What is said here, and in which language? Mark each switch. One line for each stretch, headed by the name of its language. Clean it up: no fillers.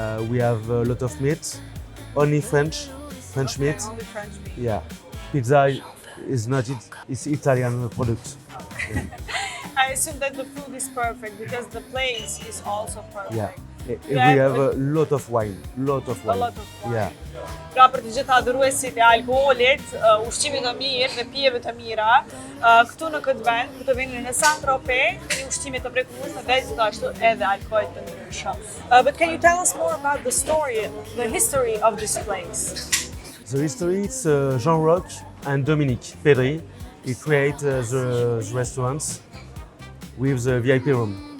English: We have a lot of meat, only French meat. Only French meat. Yeah, pizza is not it. It's Italian product. I assume that the food is perfect because the place is also perfect. Yeah. We Yeah, have a lot of wine. A lot of wine. Yeah.
Albanian: Pra për të gjithë adhuruesit e alkoolit, ushqimit të mirë dhe pijeve të mira, këtu në këtë vend, ku të vini në Saint-Tropez, keni ushqime të mrekullueshme dhe gjithashtu edhe alkool të mirë. shumë.
English: But can you tell us more about the story, the history of this place? The history is Jean Roch and Dominique Pedry. He create the restaurants with the VIP room.